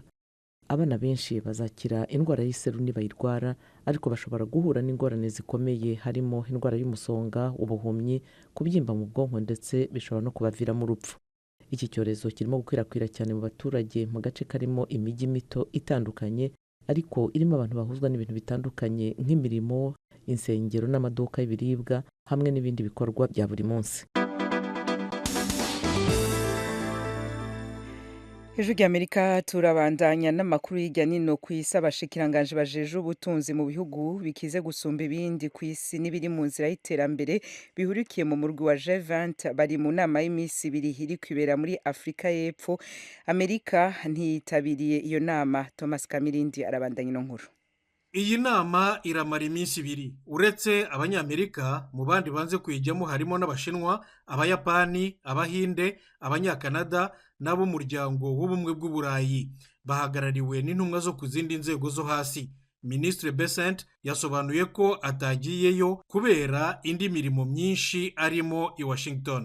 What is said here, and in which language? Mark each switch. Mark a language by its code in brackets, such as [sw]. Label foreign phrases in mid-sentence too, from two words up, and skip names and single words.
[rw] Abana benshi bazakira indwara y'iseru nibayirwara, ariko bashobora guhura n'ingorane zikomeye harimo indwara y'umusonga, ubuhumyi, kubyimba mu bwonko ndetse bishobora no kubaviramo urupfu. Iki cyorezo kirimo gukwirakwira cyane mu baturage mu gace karimo imijyi mito itandukanye, ariko irimo abantu bahuzwa n'ibintu bitandukanye nk'imirimo, insengero n'amaduka y'ibiribwa hamwe n'ibindi bikorwa bya buri munsi. [rn] Ijwi ry'Amerika turabandanya n'amakuru y'irya nino ku isi. Abashikiranganje bajeje ubutunzi mu bihugu bikize gusumba ibindi ku isi n'ibiri mu nzira y'iterambere bihurikiye mu murwi wa G20 bari mu nama y'imisi ibiri iri kwibera muri Afrika y'Epfo. Amerika ntiyitabiriye iyo nama. Thomas Kamirindi arabandanya ino nkuru. [rw] Iyi nama iramara iminsi ibiri. Uretse abanyamerika, mu bandi banze kuyijyamo harimo n'Abashinwa, Abayapani, Abahinde, Abanyakanada n'ab'umuryango w'ubumwe bw'Uburayi. Bahagarariwe n'intumwa zo ku zindi nzego zo hasi. Ministre Besant yasobanuye ko atagiyeyo kubera indi mirimo myinshi arimo i Washington.